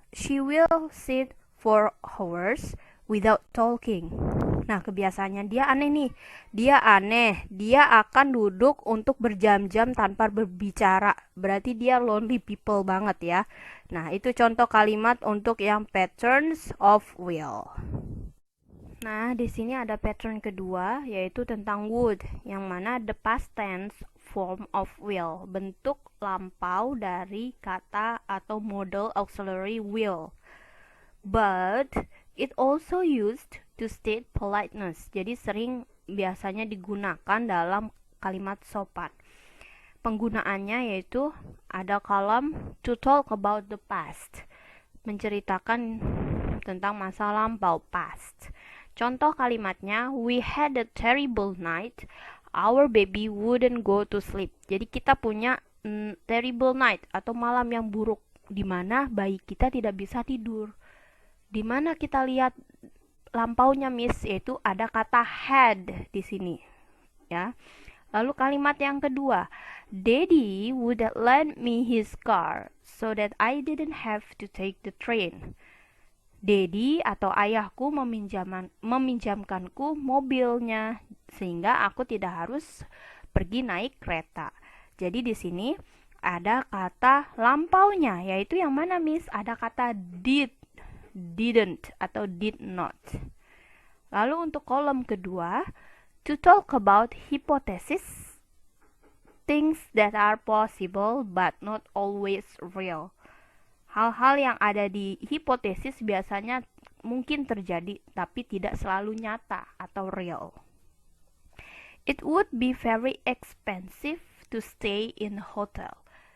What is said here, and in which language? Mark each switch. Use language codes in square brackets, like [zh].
[en] She will sit for hours without talking. [id] Nah, kebiasaannya dia aneh nih. Dia aneh. Dia akan duduk untuk berjam-jam tanpa berbicara. Berarti dia lonely people banget ya. Nah, itu contoh kalimat untuk yang patterns of will. Nah, di sini ada pattern kedua, yaitu tentang would, yang mana [en] the past tense form of will, [id] bentuk lampau dari kata atau model auxiliary will. [en] But it also used to state politeness. [id] Jadi biasanya digunakan dalam kalimat sopan. Penggunaannya yaitu ada kolom [en] to talk about the past, [id] menceritakan tentang masa lampau, past. Contoh kalimatnya, [en] we had a terrible night, our baby wouldn't go to sleep. [id] Jadi kita punya terrible night atau malam yang buruk, di mana bayi kita tidak bisa tidur. Di mana kita lihat lampaunya Miss, yaitu ada kata had di sini. Ya. Lalu kalimat yang kedua, [en] Daddy would lend me his car so that I didn't have to take the train. [id] Daddy atau ayahku meminjamkanku mobilnya sehingga aku tidak harus pergi naik kereta. Jadi di sini ada kata lampaunya, yaitu yang mana Miss? Ada kata did, didn't atau did not. Lalu untuk kolom kedua, [en] to talk about hypothesis, things that are possible but not always real. [id] Hal-hal yang ada di hipotesis biasanya mungkin terjadi tapi tidak selalu nyata atau real. [en] It would be very expensive to stay in a hotel.